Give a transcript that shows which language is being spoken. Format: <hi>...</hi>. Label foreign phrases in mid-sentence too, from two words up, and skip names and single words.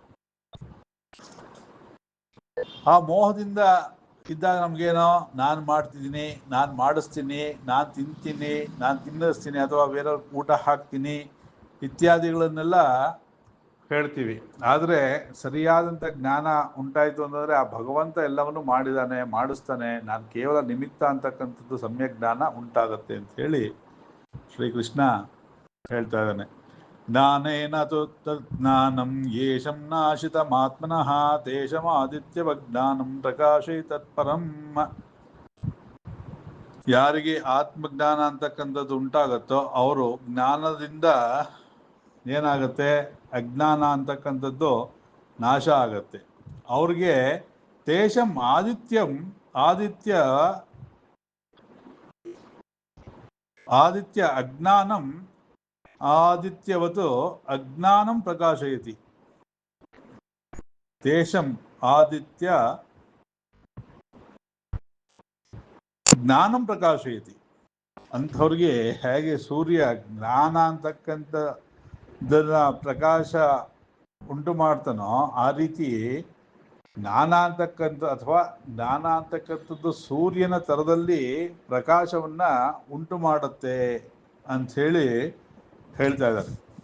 <kn>ಆ ಮೋಹದಿಂದ ಇದ್ದಾಗ ನಮ್ಗೇನೋ ನಾನು ಮಾಡ್ತಿದ್ದೀನಿ, ನಾನು ಮಾಡಿಸ್ತೀನಿ, ನಾನು ತಿಂತೀನಿ, ನಾನು ತಿನ್ನಿಸ್ತೀನಿ ಅಥವಾ ಬೇರೆಯವ್ರ ಊಟ ಹಾಕ್ತೀನಿ ಇತ್ಯಾದಿಗಳನ್ನೆಲ್ಲ ಹೇಳ್ತೀವಿ. ಆದರೆ ಸರಿಯಾದಂಥ ಜ್ಞಾನ ಉಂಟಾಯಿತು ಅಂತಂದರೆ ಆ ಭಗವಂತ ಎಲ್ಲವನ್ನು ಮಾಡಿದ್ದಾನೆ, ಮಾಡಿಸ್ತಾನೆ, ನಾನು ಕೇವಲ ನಿಮಿತ್ತ ಅಂತಕ್ಕಂಥದ್ದು ಸಮ್ಯಕ್ ಜ್ಞಾನ ಉಂಟಾಗತ್ತೆ ಅಂತ ಹೇಳಿ ಶ್ರೀಕೃಷ್ಣ ಹೇಳ್ತಾ ಇದ್ದಾನೆ.</kn> <sa>ಜ್ಞಾನೇನ ತಜ್ಞಾನಂ ಯೇಷಂ ನಾಶಿತಮಾತ್ಮನಃ ತೇಷಮಾದಿತ್ಯವಜ್ಞಾನಂ ಪ್ರಕಾಶೇ ತತ್ಪರಂ.</sa> <kn>ಯಾರಿಗೆ ಆತ್ಮಜ್ಞಾನ ಅಂತಕ್ಕಂಥದ್ದು ಉಂಟಾಗತ್ತೋ ಅವರು ಜ್ಞಾನದಿಂದ ಏನಾಗುತ್ತೆ, ಅಜ್ಞಾನ ಅಂತಕ್ಕಂಥದ್ದು ನಾಶ ಆಗತ್ತೆ.</kn> <sa>ಅವ್ರಿಗೆ ತೇಷಂ ಆದಿತ್ಯ ಅಜ್ಞಾನಂ ಆದಿತ್ಯವತ್ತು ಅಜ್ಞಾನಂ ಪ್ರಕಾಶಯತಿ. ತೇಷಂ ಆದಿತ್ಯ ಜ್ಞಾನಂ ಪ್ರಕಾಶಯತಿ.</sa> <kn>ಅಂಥವ್ರಿಗೆ ಹೇಗೆ ಸೂರ್ಯ ಜ್ಞಾನ ಅಂತಕ್ಕಂಥದ್ದನ್ನ ಪ್ರಕಾಶ ಉಂಟು ಮಾಡ್ತಾನೋ ಆ ರೀತಿ ಜ್ಞಾನ ಅಂತಕ್ಕಂಥದ್ದು ಸೂರ್ಯನ ಥರದಲ್ಲಿ ಪ್ರಕಾಶವನ್ನ ಉಂಟು ಮಾಡುತ್ತೆ ಅಂಥೇಳಿ ಹೇಳ್ತಾ ಇದ್ದಾರೆ.</kn>